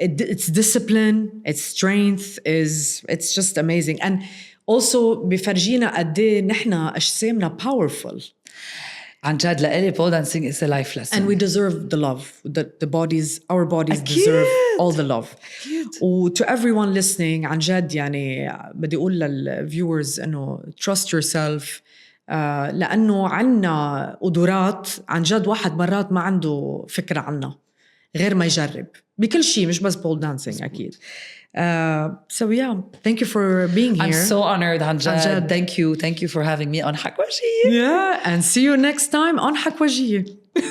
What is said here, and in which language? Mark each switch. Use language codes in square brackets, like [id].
[en] It's discipline, it's strength, it's just amazing. And also [ar] بفرجينا قد إيه نحن أجسامنا [en] powerful. [ar] عن جد لإلي [en] pole dancing is a life lesson. And we deserve the love. Our bodies deserve all the love. To everyone listening, [ar] عن جد يعني بدي أقول للviewers إنه [en] trust yourself. [ar] لأنه عنا قدرات عن جد واحد مرات ما عنده فكرة عنها غير ما يجرب بكل شيء، مش بس pole dancing أكيد. [en] So yeah, thank you for being here. I'm so honored, Hanjad. Thank you for having me on HAKWAJIYE. Yeah, and see you next time on HAKWAJIYE.